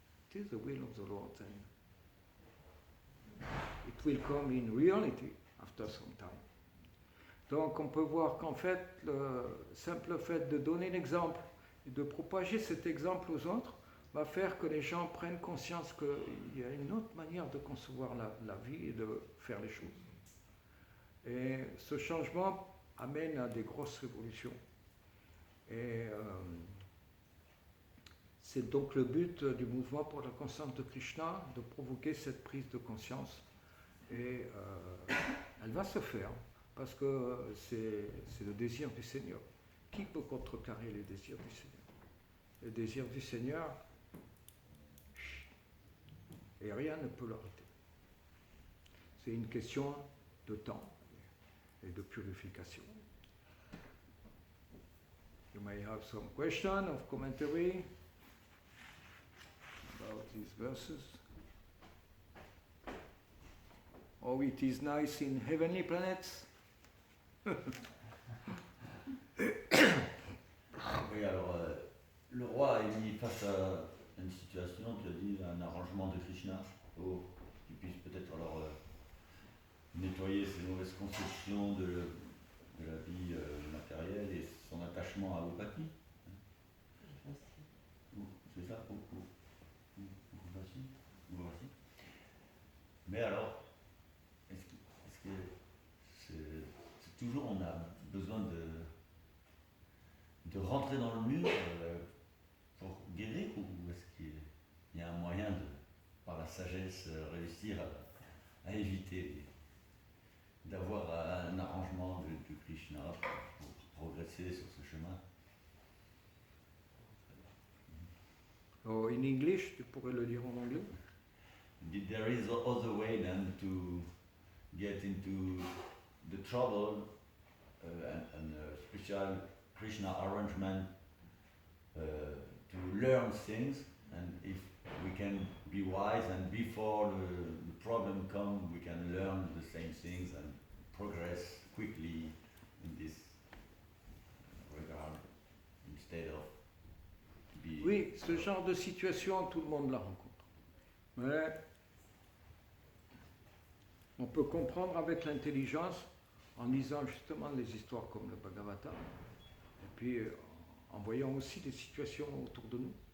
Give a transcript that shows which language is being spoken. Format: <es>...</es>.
<en>It is the will of the Lord, and it will come in reality after some time.</en> <fr>Donc on peut voir qu'en fait, le simple fait de donner l'exemple et de propager cet exemple aux autres va faire que les gens prennent conscience qu'il y a une autre manière de concevoir la vie et de faire les choses. Et ce changement amène à des grosses révolutions. Et c'est donc le but du mouvement pour la conscience de Krishna, de provoquer cette prise de conscience. Et elle va se faire, parce que c'est le désir du Seigneur. Qui peut contrecarrer les désirs du Seigneur? Les désirs du Seigneur, et rien ne peut l'arrêter. C'est une question de temps et de purification.</fr> <en>You may have some question of commentary about these verses. Oh, it is nice in heavenly planets.</en> <fr>Oui, alors, le roi est mis face à une situation, tu as dit, un arrangement de Krishna, pour qu'il puisse peut-être alors nettoyer ses mauvaises conceptions de la vie matérielle et son attachement à Upati. C'est ça, voici. Mais alors, est-ce que c'est toujours on a besoin de rentrer dans le mur pour guérir, ou est-ce qu'il y a un moyen de, par la sagesse, réussir à éviter d'avoir un arrangement de Krishna pour progresser sur ce chemin?</fr> <en>Oh, in English,</en> <fr>tu pourrais le dire en anglais?</fr> <en>There is other way than to get into the trouble and special Krishna arrangement to learn things, and if we can be wise and before the problem comes we can learn the same things and progress quickly in this regard instead of being...</en> <fr>Oui, ce genre de situation, tout le monde la rencontre. Mais on peut comprendre avec l'intelligence en lisant justement des histoires comme le Bhagavatam, et puis en voyant aussi des situations autour de nous.</fr>